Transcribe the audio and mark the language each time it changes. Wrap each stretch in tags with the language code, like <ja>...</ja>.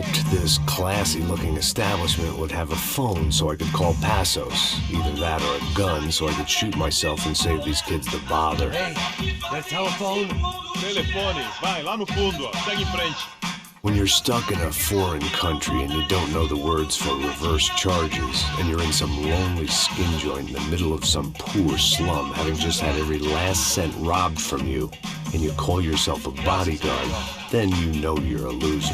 <en>This classy-looking establishment would have a phone so I could call Passos. Either that or a gun so I could shoot myself and save these kids the bother. Hey, that telephone?</en> <pt>Telefone, vai lá no fundo, ó. Segue em frente.</pt> <en>When you're stuck in a foreign country and you don't know the words for reverse charges, and you're in some lonely skin joint in the middle of some poor slum, having just had every last cent robbed from you, and you call yourself a bodyguard, then you know you're a loser.</en>